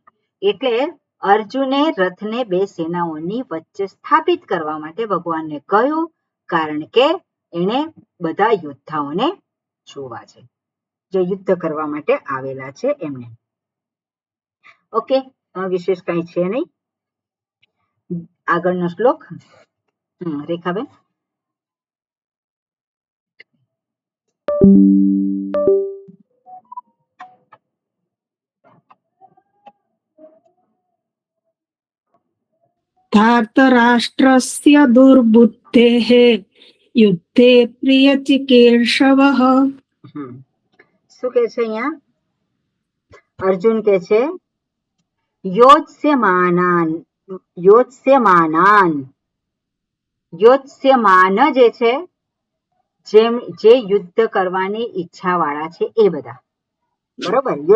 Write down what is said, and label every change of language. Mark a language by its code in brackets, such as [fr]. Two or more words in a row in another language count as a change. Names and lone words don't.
[gu] એટલે અર્જુને રથને બે સેનાઓની વચ્ચે સ્થાપિત કરવા માટે ભગવાનને કહ્યું, કારણ કે એને બધા યોદ્ધાઓને જોવા છે, જે યુદ્ધ કરવા માટે આવેલા છે એમને. ઓકે, વિશેષ કઈ છે નહીં. આગળનો શ્લોક. રેખાબેન. [sa] धार्तराष्ट्रस्य दुर्बुद्धेः युद्धे प्रियचिकीर्षवः [gu] શું કે છે અહીંયા? અર્જુન કે છે યોત્સ્યમાનાન જે છે જે યુદ્ધ કરવાની ઈચ્છા વાળા છે એ બધા, બરોબર.